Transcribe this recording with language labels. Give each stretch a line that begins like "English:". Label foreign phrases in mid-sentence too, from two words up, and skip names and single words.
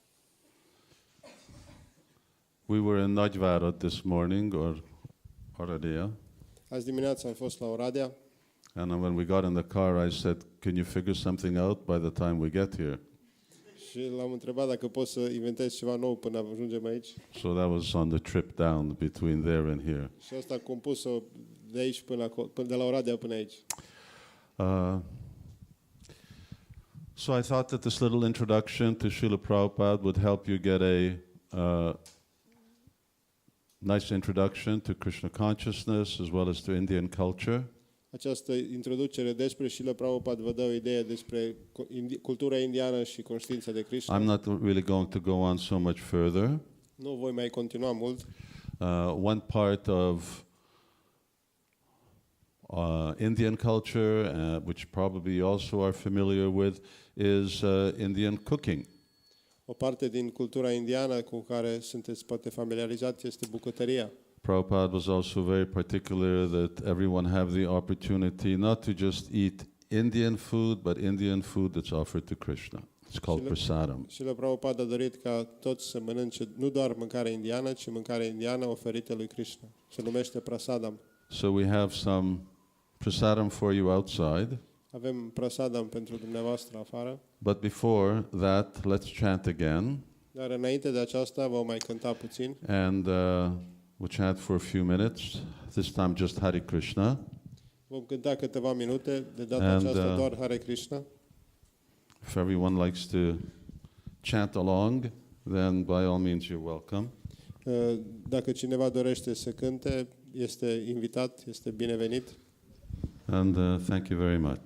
English: We were in Nagyvárad this morning, or Oradea,
Romanian: Azi dimineața am fost la Oradea
English: and when we got in the car, I said, "Can you figure something out by the time we get here?"
Romanian: și l-am întrebat dacă pot să inventez ceva nou până ajungem aici.
English: So that was on the trip down between there and here.
Romanian: Și asta am compus-o de aici de la Oradea până aici.
English: So I thought that this little introduction to Srila Prabhupada would help you get nice introduction to Krishna consciousness as well as to Indian culture.
Romanian: Această introducere despre Srila Prabhupada vă dă o idee despre cultura indiană și conștiința de Krishna.
English: I'm not really going to go on so much further.
Romanian: Nu voi mai continua mult.
English: One part of Indian culture, which probably you also are familiar with, is Indian cooking.
Romanian: O parte din cultura indiană cu care sunteți poate familiarizați este bucătăria.
English: Prabhupada was also very particular that everyone have the opportunity not to just eat Indian food, but Indian food that's offered to Krishna. It's called prasadam.
Romanian: Srila Prabhupada a dorit ca toți să mănânce nu doar mâncare indiană, ci mâncare indiană oferită lui Krishna. Se numește prasadam.
English: So we have some prasadam for you outside.
Romanian: Avem prasadam pentru dumneavoastră afară.
English: But before that, let's chant again.
Romanian: Dar înainte de aceasta vom mai cânta puțin.
English: And we'll chant for a few minutes. This time just Hare Krishna.
Romanian: Vom cânta câteva minute, de data aceasta doar Hare Krishna.
English: If everyone likes to chant along, then by all means you're welcome.
Romanian: Dacă cineva dorește să cânte, este invitat, este binevenit.
English: And thank you very much.